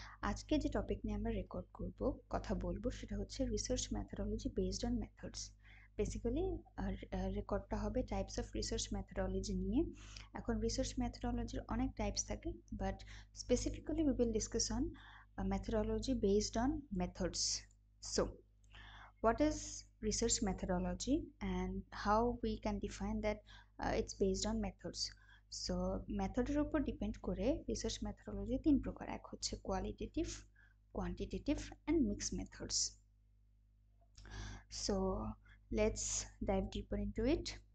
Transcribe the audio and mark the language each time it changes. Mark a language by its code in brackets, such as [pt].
[bn] আজকে যে টপিক নিয়ে আমরা কথা বলবো সেটা হচ্ছে research methodology based on methods. Basically রেকর্ডটা হবে টাইপস অফ রিসার্চ মেথোডোলজি নিয়ে। এখন রিসার্চ মেথোডোলজির অনেক টাইপস থাকে, [en] But specifically we will discuss on methodology based on methods. So what is research methodology and how we can define that it's based on methods. [bn] So মেথডের উপর depend করে research methodology তিন প্রকার, এক হচ্ছে qualitative, quantitative and mix methods. [en] So let's dive deeper into it.